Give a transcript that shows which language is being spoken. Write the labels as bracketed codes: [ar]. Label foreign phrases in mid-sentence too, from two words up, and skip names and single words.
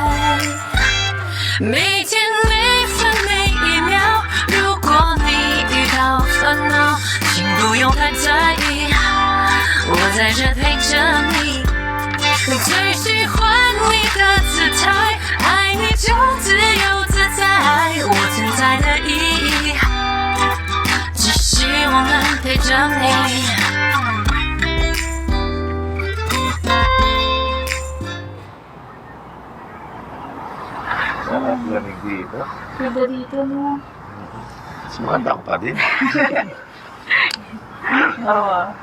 [zh] 每天每分每一秒，如果你遇到烦恼，请不用太在意，我在这陪着你。最喜欢你的姿态，爱你就自由自在，我存在的意义，只希望能陪着你。 [tl] Sarap lamig dito. Ganda dito, no? Sumanda ko pa din. Oo.